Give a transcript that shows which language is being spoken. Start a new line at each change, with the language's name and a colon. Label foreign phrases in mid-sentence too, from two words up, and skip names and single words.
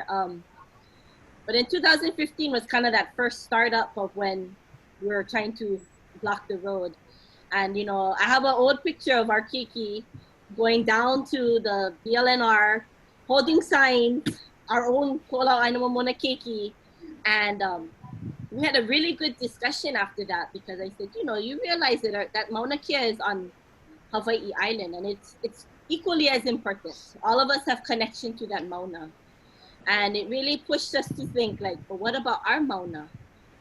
English: But in 2015 was kind of that first startup of when we were trying to block the road. And I have an old picture of our Keiki going down to the BLNR, holding signs, our own Ko'olau ʻāina momona Keiki, and we had a really good discussion after that because I said, you realize that Mauna Kea is on Hawaii Island, and it's equally as important. All of us have connection to that Mauna, and it really pushed us to think like, but what about our Mauna?